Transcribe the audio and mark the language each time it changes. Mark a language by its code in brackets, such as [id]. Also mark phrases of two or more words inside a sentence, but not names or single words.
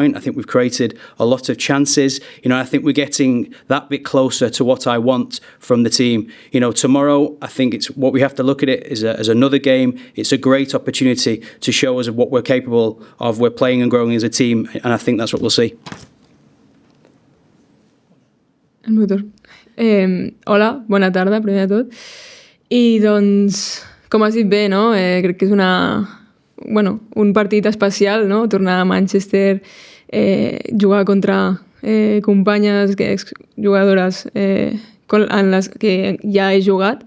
[en] I think we've created a lot of chances. I think we're getting that bit closer to what I want from the team. Tomorrow, I think it's what we have to look at it as another game. It's a great opportunity to show us what we're capable of. We're playing and growing as a team, and I think that's what we'll see. [ca] El motor. Hola, bona tarda, primer de tot. I doncs, com has dit bé, no? Crec que és un partit especial, no? Tornar a Manchester, jugar contra companyes, jugadores en les que ja he jugat.